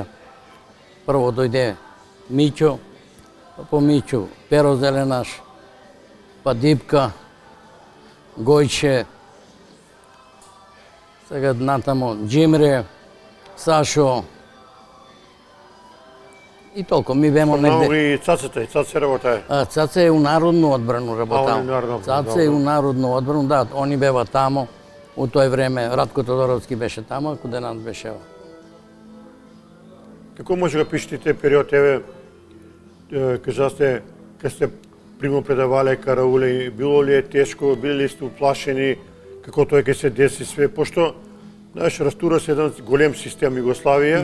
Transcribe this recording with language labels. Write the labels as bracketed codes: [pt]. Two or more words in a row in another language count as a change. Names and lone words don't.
[mk] Прво дојде Миќо, па по Миќо Перо Зеленаш, па Дипка, Гојче, сега натамо Джимре, Сашо и толку. Ми бемо Спомнав негде. и Цацата, и Цаца работае. Цаца е у народну одбрану работал. у народну одбрану, Цаца е у народну одбрану, да, они бева тамо. У тој време Радко Тодоровски беше тамо, Куденант беше ова. Како може да пишете тој период, еве, кажасте, кога сте примо предавале карауле, било ли е тешко, били ли сте уплашени, како тоа ќе се деси све, пошто, знаеш, растура се еден голем систем Југославија,